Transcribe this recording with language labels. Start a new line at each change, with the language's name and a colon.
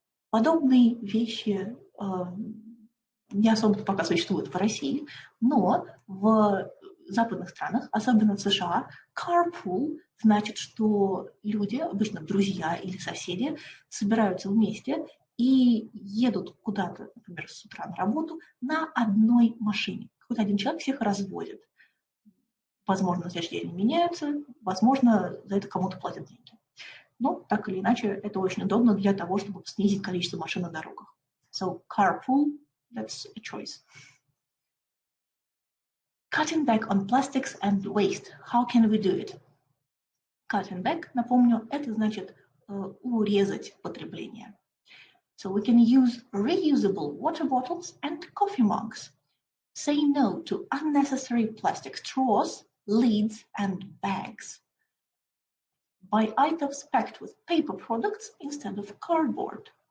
Russian: Подобные вещи не особо пока существуют в России, но в западных странах, особенно в США, carpool значит, что люди, обычно друзья или соседи, собираются вместе и едут куда-то, например, с утра на работу на одной машине. Какой-то один человек всех развозит. Возможно, на следующий день меняются, возможно, за это кому-то платят деньги. Но так или иначе, это очень удобно для того, чтобы снизить количество машин на дорогах.
English: So carpool, that's a choice. Cutting back on plastics and waste. How can we do it? Cutting back,
Russian: напомню, это значит урезать потребление.
English: So we can use reusable water bottles and coffee mugs. Say no to unnecessary plastic straws, lids, and bags. Buy items packed with paper products instead of cardboard.